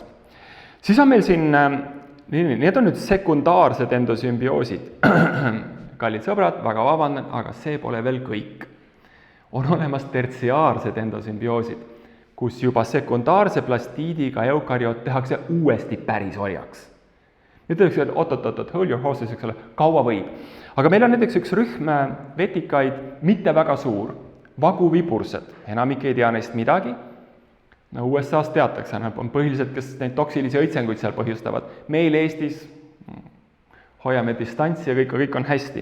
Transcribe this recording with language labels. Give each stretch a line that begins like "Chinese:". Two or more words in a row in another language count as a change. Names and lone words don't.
Estonian: Siis on meil siin, need on nüüd sekundaarsed endosümbioosid. Kallid sõbrad, väga vabandan, aga see pole veel kõik. On olemas tertsiaarsed endosümbioosid, kus juba sekundaarse plastiidiga eukaryoot tehakse uuesti päris orjaks. Nüüd öeldakse, et oot,
English: hold your horses,
Estonian: eks ole, kaua võib. Aga meil on näiteks üks rühm vetikaid, mitte väga suur, vaguvibursed, enamik ei tea neist midagi. USA-s teatakse, on põhiliselt, kes neid toksilisi õitsenguid seal põhjustavad. Meil Eestis hoiame distantsi ja kõik on hästi.